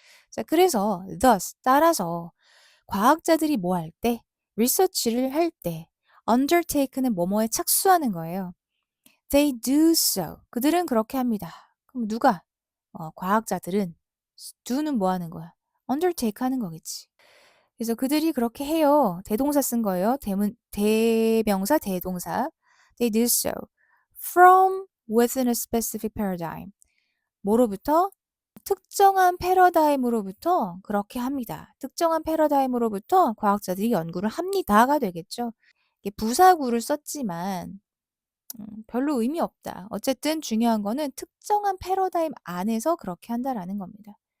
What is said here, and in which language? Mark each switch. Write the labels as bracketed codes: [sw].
[ko] 자, 그래서 thus 따라서 과학자들이 뭐 할 때, 리서치를 할 때, undertake는 뭐뭐에 착수하는 거예요. [en] They do so. [ko] 그들은 그렇게 합니다. 그럼 누가? 과학자들은 do는 뭐 하는 거야? undertake 하는 거겠지. 그래서 그들이 그렇게 해요. 대동사 쓴 거예요. 대명사, 대동사. [en] They do so. From within a specific paradigm. [ko] 뭐로부터? 특정한 패러다임으로부터 그렇게 합니다. 특정한 패러다임으로부터 과학자들이 연구를 합니다가 되겠죠. 이게 부사구를 썼지만 별로 의미 없다. 어쨌든 중요한 거는 특정한 패러다임 안에서 그렇게 한다라는 겁니다.